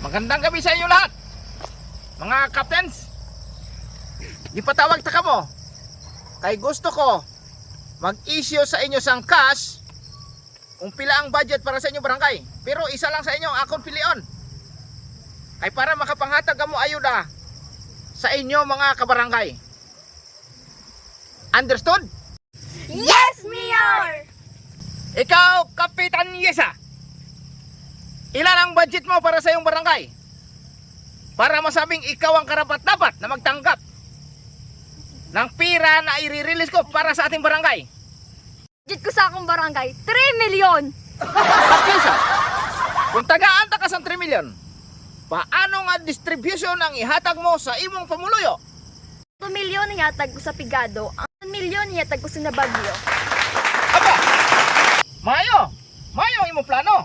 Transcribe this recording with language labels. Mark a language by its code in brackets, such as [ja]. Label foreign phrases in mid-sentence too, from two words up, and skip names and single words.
[tl] Magandang gabi sa inyo lahat, mga captains. [hil] Ipatawag ta kamo kay gusto ko mag-issue sa inyo sang cash kung pila ang budget para sa inyo barangay. Pero isa lang sa inyo ang akong pilion kay para makapanghatag kamo ayuda sa inyo mga kabarangay. [en] Understood? Yes, Mayor! [tl] Ikaw, Kapitan Yesa, ilan ang budget mo para sa iyong barangay? Para masabing ikaw ang karapat-dapat na magtanggap ng pira na i-release ko para sa ating barangay. [hil] Budget ko sa akong barangay, 3 million! Kapisa, kung tagaan ta ka sa 3 million, paano nga distribution ang ihatag mo sa imong pamuluyo? 2 million ihatag ko sa Pigado, ang 1 million ihatag ko sa Nabagyo. Aba, mayo ang imong plano.